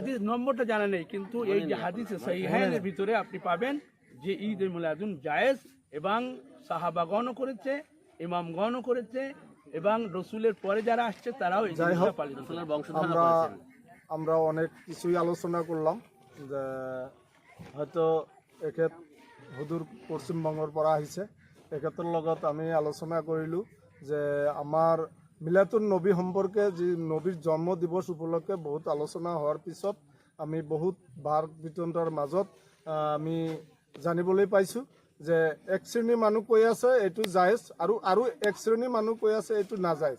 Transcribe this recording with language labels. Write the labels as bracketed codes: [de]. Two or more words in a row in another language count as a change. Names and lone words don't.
[bn] হাদিস নম্বরটা জানা নেই, কিন্তু এই যে হাদিসে সহিহানের ভিতরে আপনি পাবেন যে ঈদ এ মিলাদুন জায়েজ, এবং সাহাবাগণও করেছে, ইমামগণও করেছে, এবং রসুলের পরে যারা আসছে তারাও এই যাই জিনিসটা হোক, পালিত করে। রসুলের বংশধর আমরা করেছেন। আমরা অনেক কিছুই আলোচনা করলাম, [as] যে হয়তো এখেত হুদুর পশ্চিমবঙ্গৰ পৰা আহিছে, এখেতৰ লগত আমি আলোচনা কৰিলোঁ যে আমাৰ মিলাতুন নবী সম্পৰ্কে যি নবীৰ জন্ম দিৱস উপলক্ষে বহুত আলোচনা হোৱাৰ পিছত আমি বহুত বাৰ বিতণ্ডাৰ মাজত আমি জানিবলৈ পাইছোঁ যে এক শ্ৰেণীৰ মানুহ কৈ আছে এইটো জায়েজ, আৰু এক শ্ৰেণীৰ মানুহ কৈ আছে এইটো নাজায়েজ।